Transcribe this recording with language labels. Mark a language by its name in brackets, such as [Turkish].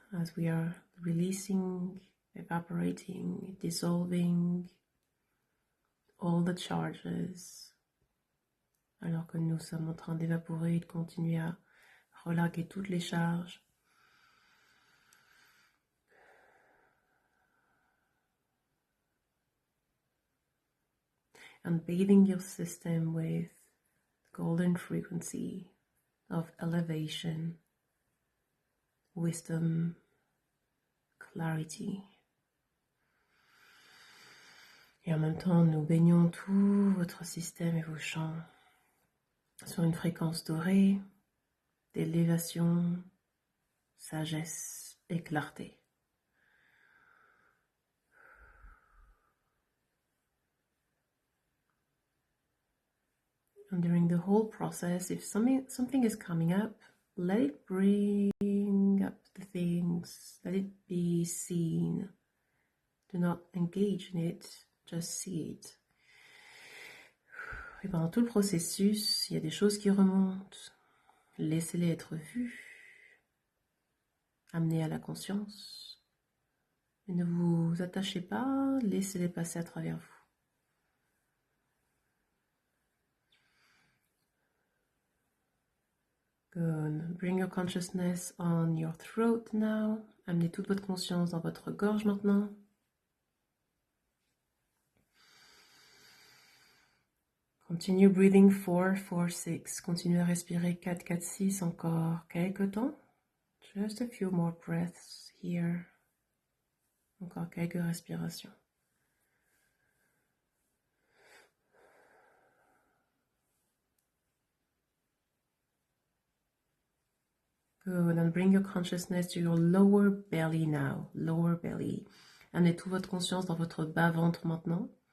[English] As we are releasing, evaporating, dissolving all the charges. [French] Alors que nous sommes en train d'évaporer et de continuer à relâcher toutes les charges. [English] And bathing your system with golden frequency of elevation, wisdom, clarity. [French] Et en même temps, nous baignons tout votre système et vos champs sur une fréquence dorée d'élévation, sagesse et clarté. [English] And during the whole process, if something is coming up, let it bring up the things, let it be seen. Do not engage in it, just see it. [French] Et pendant tout le processus, il y a des choses qui remontent. Laissez-les être vues, amenez à la conscience. Et ne vous attachez pas, laissez-les passer à travers vous. [English] Good. Bring your consciousness on your throat now. [French] Amenez toute votre conscience dans votre gorge maintenant. [English] Continue breathing 4, 4, 6. [French] Continuez à respirer 4, 4, 6 encore quelques temps. [English] Just a few more breaths here. [French] Encore quelques respirations. [English] Good. And bring your consciousness to your lower belly now. Lower belly. [French] Amenez toute votre conscience dans votre bas-ventre maintenant.